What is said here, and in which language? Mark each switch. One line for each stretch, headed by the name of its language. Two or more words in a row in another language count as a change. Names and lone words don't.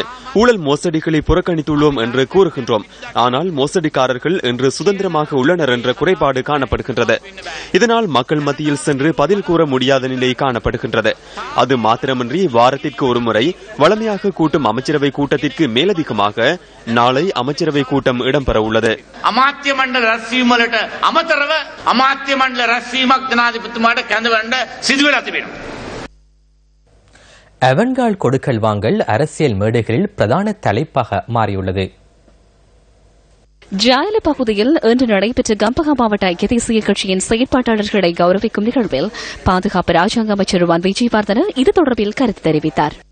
Tamil: ஊழல் மோசடிகளை புறக்கணித்துள்ளோம் என்று கூறுகின்றோம். ஆனால் மோசடிக்காரர்கள் இன்று சுதந்திரமாக உள்ளனர் என்ற குறைபாடு காணப்படுகின்றது. இதனால் மக்கள் மத்தியில் சென்று பதில் கூற முடியாத நிலை காணப்படுகின்றது. அது மாத்திரமின்றி வாரத்திற்கு ஒருமுறை வளமையாக கூட்டும் அமைச்சரவை கூட்டத்திற்கு மேலதிகமாக நாளை அமைச்சரவை கூட்டம் இடம்பெற உள்ளது.
Sinhala: අමාත්‍ය මණ්ඩල රැස්වීම වලට අමතරව අමාත්‍ය මණ්ඩල රැස්වීමක් ජනාධිපතිතුමාට කැඳවන්න සිදු වෙලා තිබෙනවා.
Tamil: அவன்கால் கொடுக்கல் வாங்கல் அரசியல் மேடைகளில் பிரதான தலைப்பாக மாறியுள்ளது. ஜாயல பகுதியில் இன்று நடைபெற்ற கம்பஹா மாவட்ட ஐக்கிய தேசிய கட்சியின் செயற்பாட்டாளர்களை கௌரவிக்கும் நிகழ்வில் பாதுகாப்பு ராஜாங்க அமைச்சர் ருவான் விஜயவர்தன இது தொடர்பில் கருத்து தெரிவித்தார்.